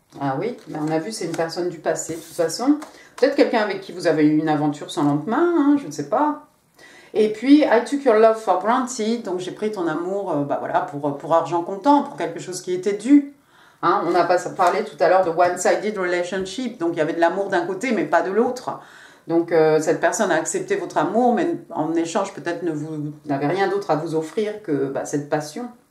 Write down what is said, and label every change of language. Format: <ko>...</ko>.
<fr>Ah oui, ben on a vu, c'est une personne du passé, de toute façon. Peut-être quelqu'un avec qui vous avez eu une aventure sans lendemain, hein, je ne sais pas. Et puis,</fr> <en>I took your love for granted.</en> <fr>Donc, j'ai pris ton amour bah voilà, pour argent comptant, pour quelque chose qui était dû. Hein, on a parlé tout à l'heure de</fr> <en>one-sided relationship.</en> <fr>Donc, il y avait de l'amour d'un côté, mais pas de l'autre. Donc, cette personne a accepté votre amour, mais en échange, peut-être n'avez rien d'autre à vous offrir que bah, cette passion.</fr>